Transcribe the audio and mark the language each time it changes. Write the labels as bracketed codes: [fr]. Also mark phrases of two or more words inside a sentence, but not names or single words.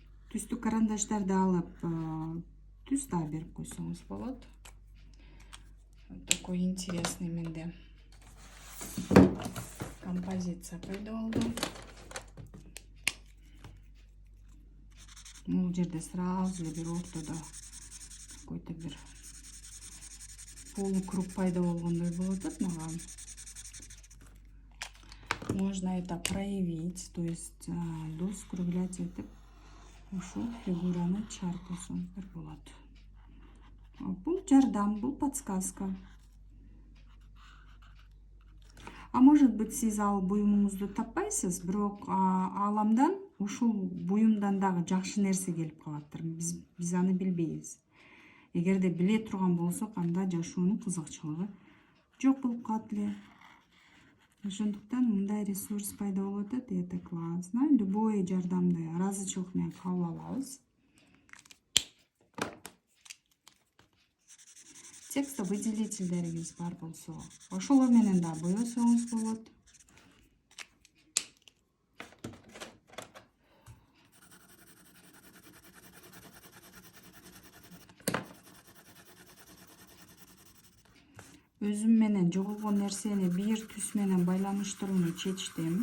[ky] түстүү карандаштарды алып түс да берип койсоңуз болот. [ru] Вот такой интересный [ky] менде композиция пайда болду. Бул жерде сразу эле бир ортодо какой-то бир полукруг пайда болгондой болуп атат мага. [ru] Можно это проявить, то есть доскруглять [ky] этип ушул фигураны чаркасаңыздар болот. Бул жардам, бул подсказка. [ru] А может быть, [ky] сиз ал буюмуңузду таппайсыз, бирок ааламдан ушул буюмдан дагы жакшы нерсе келип калаттыр. Биз аны билбейбиз. Эгерде биле турган болсок, анда жашоонун кызыкчылыгы жок болуп калат эле. Ошондуктан мындай ресурс пайда болуп атат, [ru] это классно. [ky] Любой жардамды ыраазычылык менен кабыл алабыз. Текстовыделительдериңиз бар болсо, ошолор менен да боесоңуз болот. Өзүм менен жоголгон нерсени бир түс менен байланыштырууну чечтим.